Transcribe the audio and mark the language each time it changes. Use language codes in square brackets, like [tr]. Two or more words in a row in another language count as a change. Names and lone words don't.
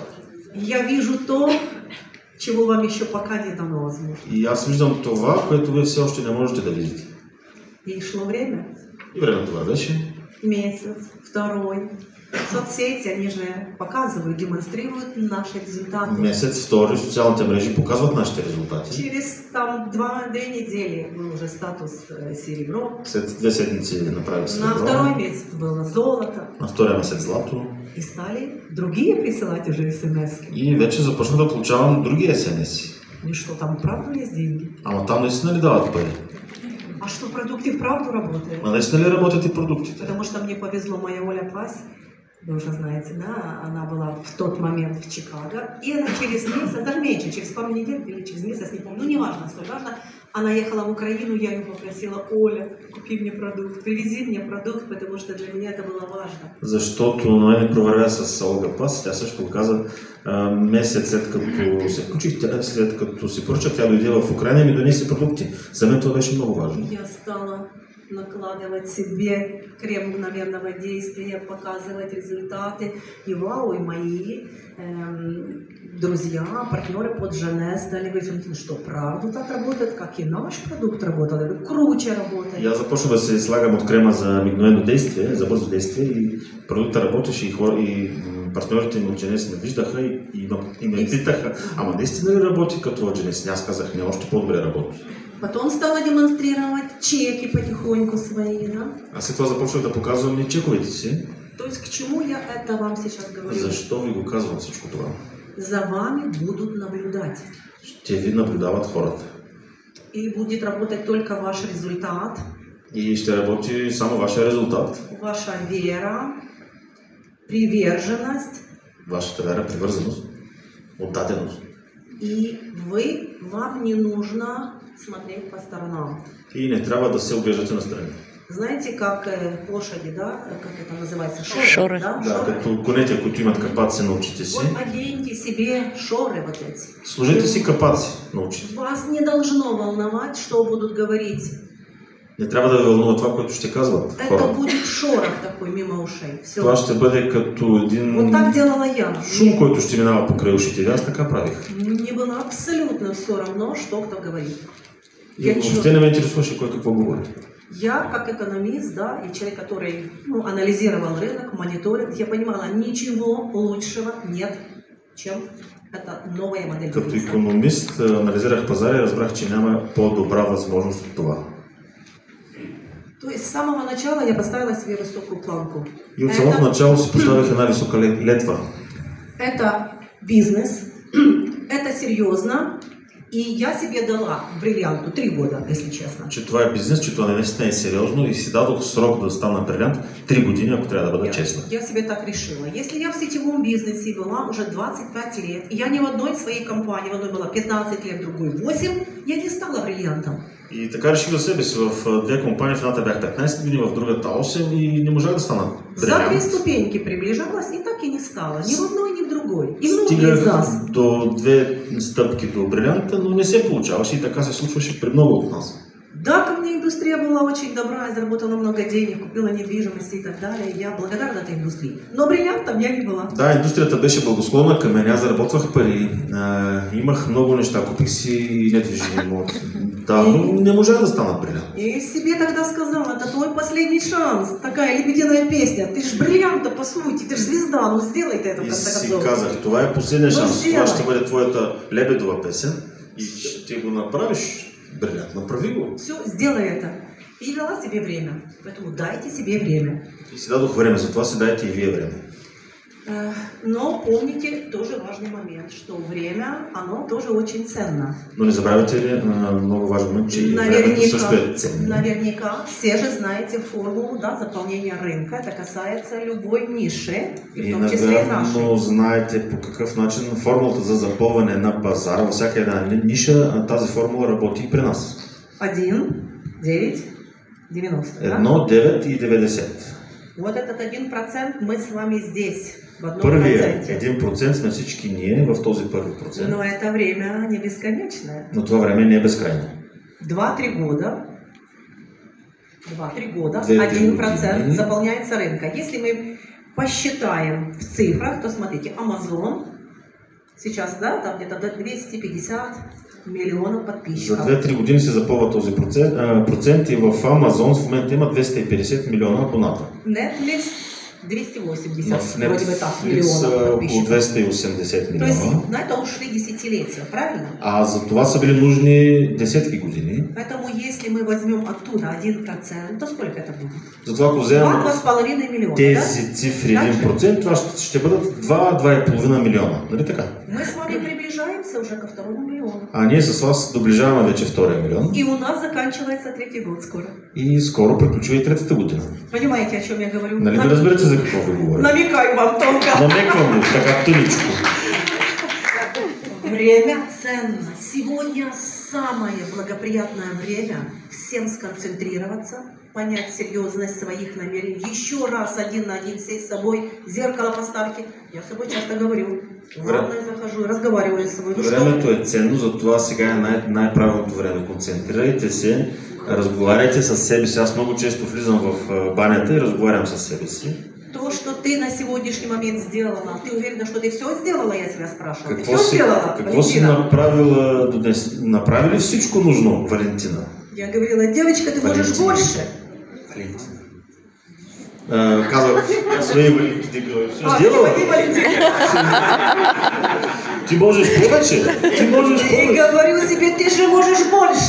[ru] Я вижу то, чего вам еще пока не дано возможно. [bg] И аз виждам това, което вие все още не можете да видите. [ru] И шло время. [bg] И време това беше. [ru] Месяц, второй. Соцсети, они же показывают, демонстрируют наши результаты. [bg] Месец, втори, социалните мрежи показват нашите резултати. [ru] Через там 2 недели был уже статус серебро. [bg] След 2 седмици направи серебро. [ru] На второй месяц было золото. [bg] На втория месец злато. [ru] И стали другие присылать уже смс-ки. [bg] И вече започнах да получавам други смс-и. [ru] Ну что, там правда есть деньги? [bg] Ама там наистина ли дават пари? [ru] А что, продукты вправду работают? [bg] А наистина ли работят и продуктите? [ru] Потому что мне повезло, моя Оля Пась, вы уже знаете, да, она была в тот момент в Чикаго, и она через месяц, даже меньше, через пару недель или через месяц, не помню, ну неважно, столь важно, она ехала в Украину, я ее попросила: Оля, купи мне продукт, привези мне продукт, потому что для меня это было важно. [bg] Защото на мен провървя с Олга Пас, тя също каза, месец след като се включих, след като си поръчах, тя дойде в Украина и ми донесе продукти. За мен това беше много важно. [ru] Я стала накладывать себе крем мгновенного действия, показывать результаты. И вау, и мои друзья, партнеры под Жене стали говорить: ну что, правда так работает, как и наш продукт работал? Я говорю: круче работает. [bg] Я започна да се слагам от крема за мигновено действие, за бързо действие, и продукта работеше, и партньорите ми от Женес ме виждаха и ме питаха: ама наистина ли работи като от Женес? Аз казах: не, още по-добре работи. [ru] Потом стала демонстрировать чеки потихоньку свои, да? [bg] А след това започнах да показвам и чековете си. [ru] То есть к чему я это вам сейчас говорю? [bg] Защо ви го казвам всичко това? [ru] За вами будут наблюдать. [bg] Ще ви наблюдават хората. [ru] И будет работать только ваш результат. [bg] И ще работи само вашия резултат. [ru] Ваша вера, приверженность. [bg] Вашата вера, привързаност, отдаденост. [ru] И вам не нужно смотреть по сторонам. [bg] И не трябва да се оглеждате настрани. [ru] Знаете, как лошади, да? Как это называется? Шоры. [bg] Да, да, като конете, които имат капаци на очите си. [ru] Вот оденьте себе шоры вот эти. [bg] Сложите си капаци на очите. [ru] Вас не должно волновать, что будут говорить. [bg] Не трябва да ви вълнува това, което ще казват хората. [ru] Это будет шорох такой мимо ушей. Все. [bg] Това ще бъде като един [ru] Вот так делала я. [bg] шум, който ще минава покрай ушите. Аз така правих. [ru] Мне было абсолютно все равно, что кто говорит. [bg] И въобще не ме интересуваше кой какво говори. [ru] Я, как экономист, да, и человек, который анализировал рынок, мониторил, я понимала, ничего лучшего нет, чем эта новая модель. [bg] Като икономист анализирах пазара и разбрах, че няма по-добра възможност от това. [ru] То есть с самого начала я поставила себе высокую планку. [bg] И от самото начало си поставих една висока летва. [ru] Это бизнес, это серьезно. И я себе дала бриллианту 3 года, если честно. [bg] Че това е бизнес, че това наистина е сериозно и си дадох срок да стана брилянт 3 години, ако трябва да бъда честна. [ru] Я себе так решила. Если я в сетевом бизнесе была уже 25 лет, и я ни в одной своей компании, в одной была 15 лет, в другой 8, я не стала бриллиантом. [bg] И така реших за себе си. В две компании, в едната бях 15 години, в другата 8 и не можах да стана брилянт. [ru] За 2 ступеньки приближалась и так и не стала. Ни в одной, ни в другой. И многие из нас. [bg] До 2 стъпки до брилянта, но не се получаваше и така се случваше при много от нас. [ru] Да, ко мне индустрия была очень добра, я заработала много денег, купила недвижимость и так далее. Я благодарна этой индустрии. Но бриллиантом я не была. [bg] Да, индустрията беше благосклонна към мен, аз заработвах пари, имах много неща, купих си недвижим имот. Да, но не можах да стана бриллиант. [ru] И себе тогда сказала: это твой последний шанс, такая лебединая песня. Ты ж бриллианта по сути, ты ж звезда, ну сделай ты это в конце концов. [bg] И си казах: това е последния шанс, това ще бъде твоята лебедова песен и ще го направиш. Бриллиант, направи го. [ru] Все, сделай это. И дала себе время. Поэтому дайте себе время. [bg] И си дадох време, затова си дайте и вие време. [ru] Но помните тоже важный момент, что время, оно тоже очень ценно. [bg] Но не забравяйте ли много важен момент, че времето също е ценно. [ru] Наверняка все же знаете формулу, да, заполнения рынка. Это касается любой ниши, и в том числе и нашей. [bg] Но знаете по какъв начин формулата за запълване на пазара, във всяка една ниша, тази формула работи и при нас. [ru] 1, 9, 90, да? [bg] 1, 9 и 90. [ru] Вот этот 1% мы с вами здесь, в одном [bg] Първият [ru] проценте. [bg] 1% сме всички ние в този първи процент. [ru] Но это время не бесконечное. [bg] Но това време не е безкрайно. [ru] 2-3 года, 1% [bg] години. [ru] заполняется рынка. Если мы посчитаем в цифрах, то смотрите, Amazon сейчас, да, там где-то до 250 миллионов [bg] За [ru] подписчиков. [bg] 2-3 години се запълва този процент и в Amazon в момента има 250 милиона абоната. [ru] Netflix 280, [bg] В [ru] вроде бы так, [bg] Netflix [ru] миллионов [bg] около [ru] подписчиков. [bg] 280 [ru] То есть [bg] милиона. [ru] на это ушли десятилетия, правильно? [bg] А за това са били нужни десетки години. [ru] Поэтому если мы возьмем оттуда 1%, то сколько это будет? [bg] Затова ако вземем [ru] 2-2,5 миллиона, [bg] тези цифри 1%, това ще бъдат 2-2,5 милиона. Нали така? [ru] да? Мы с вами приближаемся уже ко второму миллиону. [bg] А ние с вас доближаваме вече втория милион. [ru] И у нас заканчивается третий год скоро. [bg] И скоро приключва и третата година. [ru] Понимаете, о чем я говорю? [bg] Нали ви разберете за какво ви говоря? [ru] Намекаю вам тонко. [bg] Намеквам ви, така тъничко. [ru] Время ценно. Сегодня самое благоприятное время всем сконцентрироваться, понять серьезность своих намерений. Еще раз один на один сесть с собой, зеркало поставьте. Я с собой часто говорю. В ванную захожу, разговариваю с собой. Ну что? [bg] Времето е ценно, затова сега е най-правилното време. Концентрирайте се, разговаряйте с себе си. Аз много често влизам в банята и разговарям с себе си. [ru] То, что ты на сегодняшний момент сделала, ты уверена, что ты все сделала, я тебя спрашивала? Ты [bg] Какво [ru] все [bg] си, [ru] сделала, [bg] какво си [ru] Валентина? [bg] направила до днес? Направи ли всичко нужно, Валентина? [ru] Я говорила, девочка, ты можешь [bg] Валентина. [ru] больше. [bg] Валентина. Казах, свои Валентина, все сделала? [ru] Ты, Валентина. [bg] Ти можеш повече? Ти можеш [ru] И [bg] повече? [ru] говорю себе, ты же можешь больше.